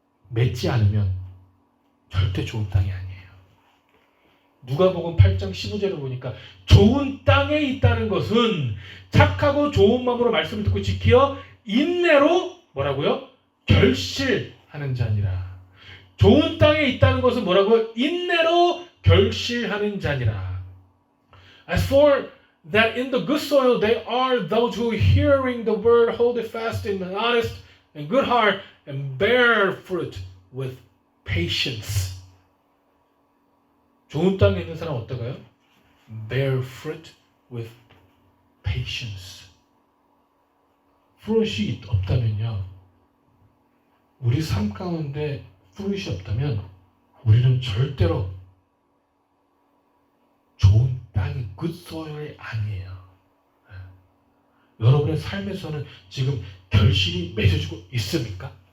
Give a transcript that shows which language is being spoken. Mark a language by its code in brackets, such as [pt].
[ko] 맺지 않으면 절대 좋은 땅이 아니에요. 누가복음 8장 15절을 보니까 좋은 땅에 있다는 것은 착하고 좋은 마음으로 말씀을 듣고 지켜 인내로 뭐라고요? 결실하는 자니라. 좋은 땅에 있다는 것은 뭐라고요? 인내로 결실하는 자니라. [en] As for that in the good soil they are those who hearing the word hold it fast in an honest and good heart and bear fruit with patience. [ko] 좋은 땅에 있는 사람 어떨까요? [en] Bear fruit with patience. [ko] fruit이 없다면요. 우리 삶 가운데 fruit이 없다면 우리는 절대로 좋은 땅이 [en] good soil [ko] 이 아니에요. 여러분의 삶에서는 지금 결실이 맺어지고 있습니까?